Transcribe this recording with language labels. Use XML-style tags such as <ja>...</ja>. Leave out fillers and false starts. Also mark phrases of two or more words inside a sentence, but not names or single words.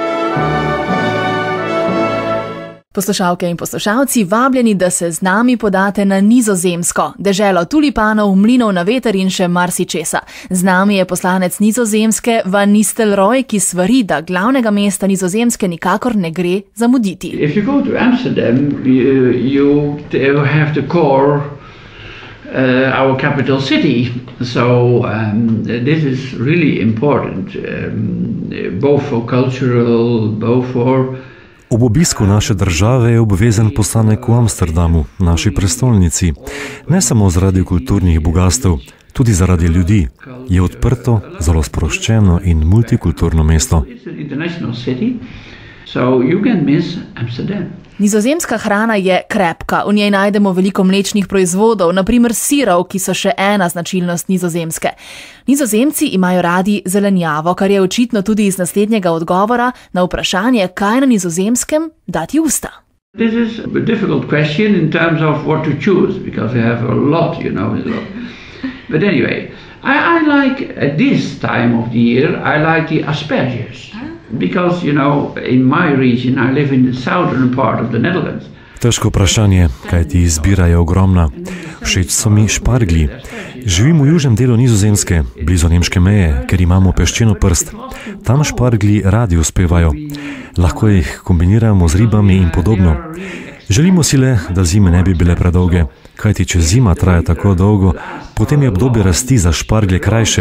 <sl>Poslušalke in poslušalci, vabljeni, da se z nami podate na Nizozemsko, deželo tulipanov, mlinov na veter in še marsičesa. Z nami je poslanec Nizozemske Van Nistelrooy, ki svari, da glavnega mesta Nizozemske nikakor ne gre zamuditi.</sl> <en>If you go to Amsterdam, you have to call our capital city. So this is really important, both for cultural, both for...</en> <sl>Ob obisku naše države je obvezen postanek v Amsterdamu, naši prestolnici. Ne samo zaradi kulturnih bogastev, tudi zaradi ljudi. Je odprto, zelo sproščeno in multikulturno mesto. Nizozemska hrana je krepka, v njej najdemo veliko mlečnih proizvodov, naprimer sirov, ki so še ena značilnost Nizozemske. Nizozemci imajo radi zelenjavo, kar je očitno tudi iz naslednjega odgovora na vprašanje, kaj na Nizozemskem dati v usta.</sl> <en>This is a difficult question in terms of what to choose, because we have a lot, But anyway, I like, at this time of the year, I like the asperges. Because, in my region, I live in the southern part of the Netherlands.</en> <sl>Težko vprašanje, kaj ti izbira je ogromna. Všeč so mi šparglji. Živim v južnem delu Nizozemske, blizu nemške meje, ker imamo peščeno prst. Tam šparglji radi uspevajo. Lahko jih kombiniramo z ribami in podobno. Želimo si le, da zime ne bi bile predolge, kajti če zima traja tako dolgo, potem je obdobje rasti za šparglje krajše.</sl>